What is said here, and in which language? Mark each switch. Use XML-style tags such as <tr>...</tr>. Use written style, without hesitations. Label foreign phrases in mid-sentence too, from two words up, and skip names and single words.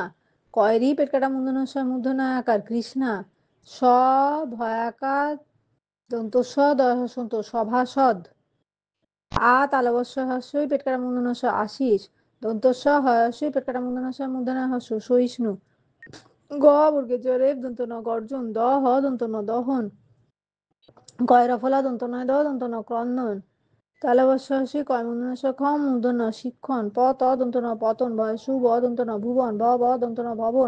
<bn>কয়রি পেট কাটা মূর্ধন্য আকার কৃষ্ণা। স ভয়াকার দন্ত স দয় হসন্ত সভাসদ। আ তালবস্য হর্ষই পেট কাটা মূর্ধন্য আশিস। দন্ত স হর্ষই পেট কাটা মূর্ধন্য হর্ষ সহিষ্ণু। গ বর্গের জয় দন্ত ন গর্জন। দ হ দন্ত ন দহন। কয়রফলা দন্ত নয় দ দন্ত ন ক্রন্দন। তালবস্য হর্ষই কয় মূর্ধন্য ক্ষম মূর্ধন্য শিক্ষণ। প ত দন্ত ন পতন। বয়সু ব দন্ত ন ভুবন। ব ব দন্ত ন ভবন।</bn>